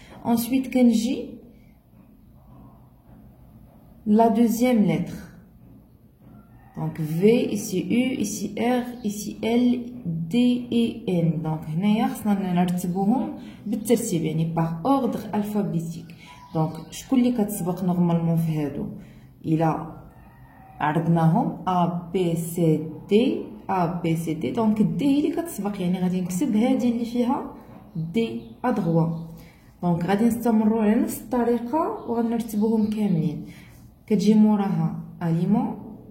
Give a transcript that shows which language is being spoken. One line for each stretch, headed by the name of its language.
French: Ensuite كنجي la deuxième lettre. Donc V, ici U, ici R, ici L, D et N.
Arabic: Donc هنايا خصنا نرتبوهم بالترتيب يعني par ordre alphabétique. Donc شكون اللي كتسبق نورمالمون في هادو؟ إلا عرضناهم A B C D A B C D. دونك D هي اللي كتسبق يعني غادي نكتب هادي اللي فيها D à droite. دونك غادي نستمروا على نفس الطريقة وغنرتبوهم كاملين. كتجي موراها aliment.